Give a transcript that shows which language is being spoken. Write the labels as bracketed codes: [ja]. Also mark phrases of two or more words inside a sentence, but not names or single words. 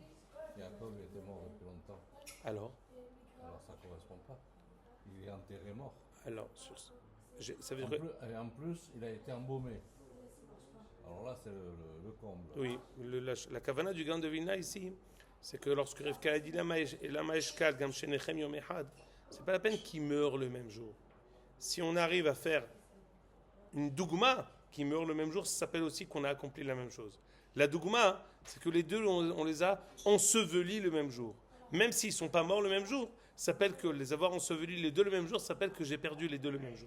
[fr] Jacob était mort depuis longtemps. Alors Ça ne correspond pas. Il est enterré mort. Alors, ça veut dire Et en plus, il a été embaumé. Alors là, c'est le comble. Oui, la kavana du Gaon de Vilna ici, c'est que lorsque Rivka a dit [he] למה אשכל גם שניכם יום אחד, [fr] c'est pas la peine qu'il meure le même jour. Si on arrive à faire une dougma qui meurt le même jour, ça s'appelle aussi qu'on a accompli la même chose. La dougma, c'est que les deux, on les a ensevelis le même jour. Même s'ils ne sont pas morts le même jour, ça s'appelle que les avoir ensevelis les deux le même jour, ça s'appelle que j'ai perdu les deux le même jour.